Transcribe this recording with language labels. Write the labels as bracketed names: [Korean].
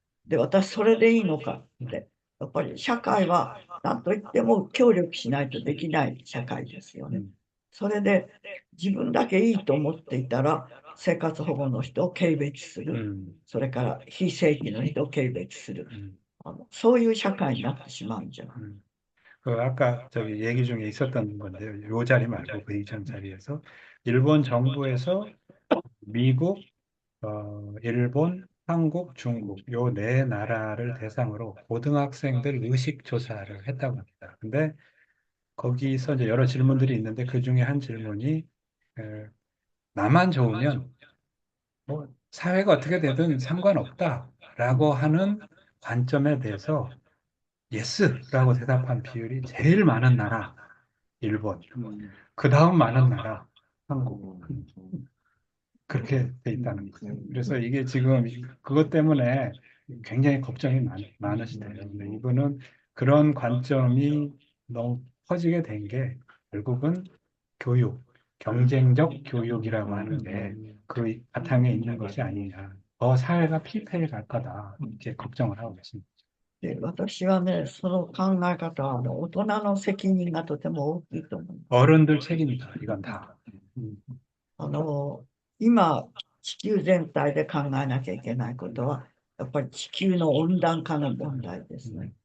[Japanese] で、私それでいいのかって。やっぱり社会は何と言っても協力しないとできない社会ですよね。それで自分だけいいと思っていたら、生活保護の人を軽蔑する。それから非正規の人を軽蔑する。そういう社会になってしまうんじゃない。 [Korean] 아까 저기 얘기 중에 있었던 건데요. 요 자리 말고 그 이전 자리에서 일본 정부에서 미국, 일본, 한국, 중국 요 네 나라를 대상으로 고등학생들 의식 조사를 했다고 합니다. 근데 거기서 이제 여러 질문들이 있는데 그 중에 한 질문이 나만 좋으면 뭐 사회가 어떻게 되든 상관없다라고 하는 관점에 대해서 예스라고 대답한 비율이 제일 많은 나라 일본, 그 다음 많은 나라 한국. 그렇게 돼 있다는 거예요. 그래서 이게 지금 그것 때문에 굉장히 걱정이 많으시대요. 근데 이분은 그런 관점이 너무 퍼지게 된 게 결국은 교육, 경쟁적 교육이라고 하는 게 그 바탕에 있는 것이 아니냐. 더 사회가 피폐해 갈 거다. 이렇게 걱정을 하고 계십니다. [Japanese] で、私はね、その考え方は大人の責任がとても大きいと思う。 [Korean] 어른들 책임이다. 이건 다. [Japanese] 今、地球全体で考えなきゃいけないことは、やっぱり地球の温暖化の問題ですね。